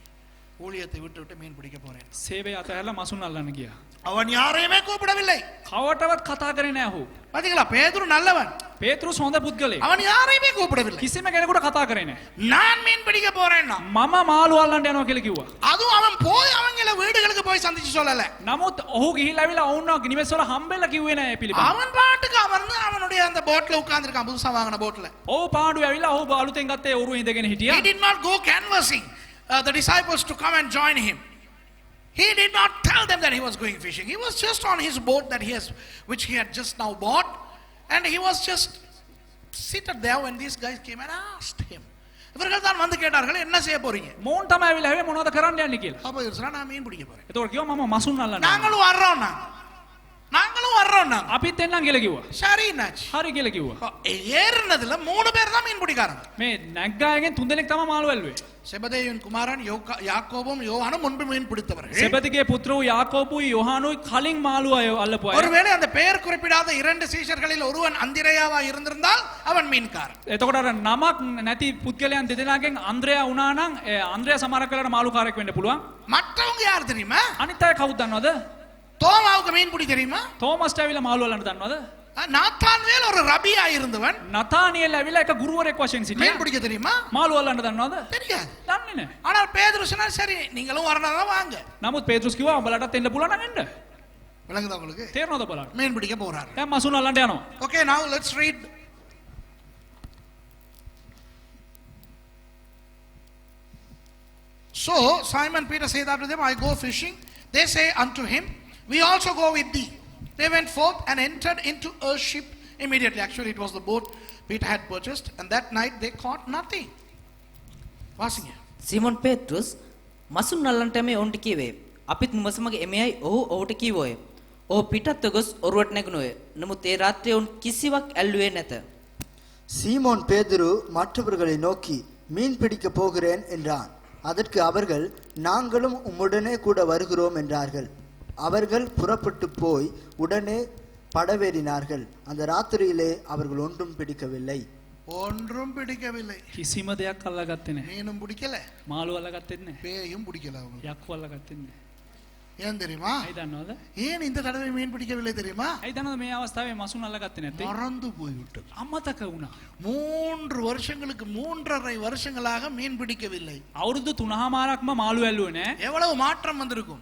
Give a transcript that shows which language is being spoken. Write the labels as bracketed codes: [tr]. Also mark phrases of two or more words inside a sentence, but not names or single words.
[ta] ஊழியத்தை விட்டு விட்டு மீன் பிடிக்க போறேன். [si] සේවය අතහැරලා මසුන් අල්ලන්න ගියා. [ta] அவன் யாரையுமே கூப்பிடவில்லை. [si] කවටවත් කතා කරේ නෑ ඔහු. [ta] பாத்தீங்களா, பேதுரு நல்லவன், [si] පේතෘස් හොඳ පුද්ගලයෙක්. [ta] அவன் யாரையுமே கூப்பிடவில்லை. [si] කිසිම කෙනෙකුට කතා කරේ නෑ. [ta] நான் மீன் பிடிக்க போறேன்னா [si] මම මාළු අල්ලන්න යනවා කියලා කිව්වා. [ta] அதுவும் அவன் போய் அவங்கள வீடுகளுக்கு போய் சந்திச்சு சொல்லல. [si] නමුත් ඔහු ගිහිල්ලා ඇවිල්ලා ඔවුන්ව නිවෙස්වල හම්බෙලා කිව්වේ නෑ ඒ පිළිබඳව. [ta] அவன் பாட்டுக்கு அமர்ந்து அவனுடைய அந்த போட்ல உட்கார்ந்திருக்கான், புதுசா வாங்கின போட்ல. [si] ඔහු පාඩුවේ ඇවිල්ලා ඔහු අලුතෙන් ගත්තේ ඔරුව ඉඳගෙන හිටියා. [en] He did not go canvassing the disciples to come and join him. He did not tell them that he was going fishing. He was just on his boat which he had just now bought, and he was just seated there when these guys came and asked him. [ta] இவர்கள் தான் வந்து கேட்டார்கள், என்ன செய்ய போறீங்க? [si] මෝන් තමයි ඇවිල්ලා හැවේ මොනවද කරන්න යන්නේ කියලා. [ta] அப்ப இவர் சொன்னா, நான் மீன் பிடிக்க போறேன். [si] එතකොට කිව්වා මම මසුන් අල්ලන්න. [ta] நாங்களும் வர்றோம். [si] අපිත් එන්නම් කියලා කිව්වා. [ta] சரி நாச்சு. [si] හරි කියලා කිව්වා. [ta] ஏறினதுல 3 பேர் தான் மீன் பிடிக்காரங்க. [si] මේ නැග්ගායගෙන් 3 දෙනෙක් තමයි මාළු ඇල්ලුවේ. [ta] செபதேயுவின் குமாரன் யாக்கோபும் யோவானும் முன்பு மீன் பிடித்தவர்கள். [si] සෙබදිගේ පුත්‍ර වූ යාකෝබුයි යෝහානුයි කලින් මාළු අල්ලපු අය. [ta] ஒருவேளை அந்த பெயர் குறிப்பிடாத 2 சீஷர்களில் ஒருவன் அந்திரேயாவா இருந்திருந்தால் அவன் மீன்காரன். [si] එතකොට අර නමක් නැති පුද්ගලයන් දෙදෙනාගෙන් අන්ද්‍රයා වුණා නම් අන්ද්‍රයා සමහරක් වෙලාවට මාළුකාරයෙක් වෙන්න පුළුවන්. [ta] மற்றவங்க யார் தெரியுமா? [si] අනිත් අය කවුද දන්නවද? [ta] தோமாவுக்கு மீன் பிடி தெரியுமா? [si] තෝමස්ට ඇවිල්ලා මාළු අල්ලන්න දන්නවද? [ta] நாத்தான்வேல் ஒரு ரபியா இருந்தவன். [si] නතානියෙල් ඇවිල්ලා එක ගුරුවරයෙක් වශයෙන් [ta] மீன் [si] සිටියා. [ta] பிடிக்க தெரியுமா? [si] මාළු අල්ලන්න දන්නවද? [ta] தெரியாது. [si] දන්නේ නැහැ. [ta] ஆனால் பேதுரு சொன்னார், சரி நீங்களும் வரணும்னா வாங்க. [si] නමුත් පේතෘස් කිව්වා උඹලටත් එන්න පුළුවන් නම් එන්න. [ta] விளங்குதா உங்களுக்கு? [si] තේරෙනවද බලන්න? [ta] மீன் பிடிக்க போறாரு. [si] දැන් මසුන් අල්ලන්න යනවා. [en] Okay, now let's read. So Simon Peter said unto them, I go fishing. They say unto him, we also go with thee. They went forth and entered into a ship immediately. Actually, it was the boat Peter had purchased, and that night they caught nothing. [ta] Vasinga. [si] සීමොන් පේතෘස් මසුන් අල්ලන්නට මේ ඔවුන්ට කීවේ. අපිත් නුඹසමග එමෙයි ඔහු ඔහුට කීවෝය. ඔහු පිටත් ගොස් ඔරුවට නැගුණෝය. නමුත් ඒ රාත්‍රියේ ඔවුන් කිසිවක් ඇල්ලුවේ නැත. [ta] சீமோன் பேதுரு மற்றவர்களை நோக்கி மீன் பிடிக்க போகிறேன் என்றான். அதற்கு அவர்கள், நாங்களும் உம்முடனே கூட வருகிறோம் என்றார்கள். அவர்கள் புறப்பட்டு போய் உடனே படவேறினார்கள். அந்த ராத்திரியிலே அவர்கள் ஒன்றும் பிடிக்கவில்லை. [si] කිසිම දෙයක් අල්ලගත්තේ නැහැ. [ta] மீனும் பிடிக்கல, [si] මාළු අල්ලගත්තේ නැහැ. [ta] பேயும் பிடிக்கல அவங்க. [si] යක්කු අල්ලගත්තේ නැහැ. [ta] ஏன் தெரியுமா? [si] ඇයි දන්නවද? [ta] ஏன் இந்த தடவை மீன் பிடிக்கவில்லை தெரியுமா? [si] ඇයි දන්නවද මේ අවස්ථාවේ මසුන් අල්ලගත්තේ නැත්තේ? [ta] மறந்து போய்விட்டது. [si] අමතක වුණා. [ta] 3 வருஷங்களுக்கு 3.5 வருஷங்களாக மீன் பிடிக்கவில்லை. [si] අවුරුදු 3මාරක්ම මාළු ඇල්ලුවේ නැහැ. [ta] எவ்வளவு மாற்றம் வந்திருக்கும்.